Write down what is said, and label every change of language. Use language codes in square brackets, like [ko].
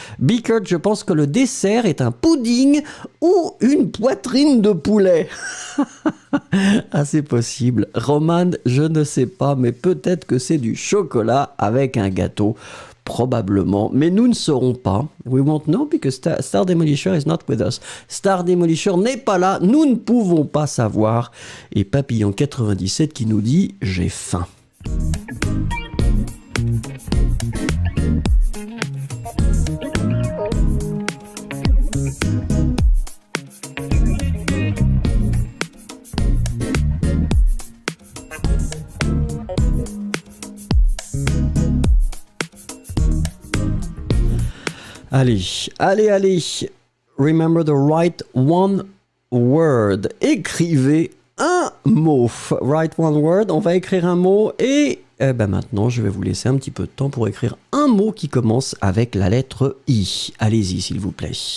[fr] Bickert, je pense que le dessert est un pudding ou une poitrine de poulet. Ah, c'est possible. Roman, je ne sais pas, mais peut-être que c'est du chocolat avec un gâteau. Probablement, mais nous ne saurons pas. [en] We won't know because Star Demolisher is not with us. [fr] Star Demolisher n'est pas là, nous ne pouvons pas savoir. Et Papillon 97 qui nous dit « J'ai faim ». Allez. [en] Remember to write one word. [fr] Écrivez un mot. [en] Write one word. [fr] On va écrire un mot et maintenant, je vais vous laisser un petit peu de temps pour écrire un mot qui commence avec la lettre I. Allez-y, s'il vous plaît.